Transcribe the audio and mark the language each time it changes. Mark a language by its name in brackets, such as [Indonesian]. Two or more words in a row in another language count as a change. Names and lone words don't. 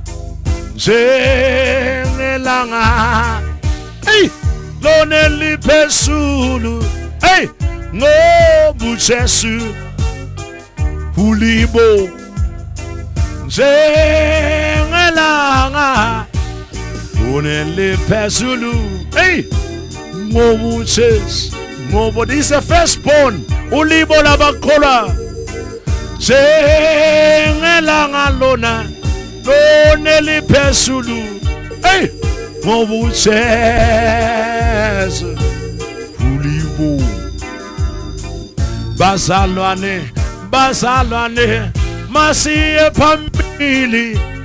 [Zulu] njengelanga hey lona liphezulu hey ngoba Jesu ulibo njengelanga lona liphezulu hey ngoba Jesu ngoba [English] this is firstborn [Zulu] ulibo labakholwa njengelanga lona liphezulu hey ngoba Jesu ulibo bazalwane masiye phambili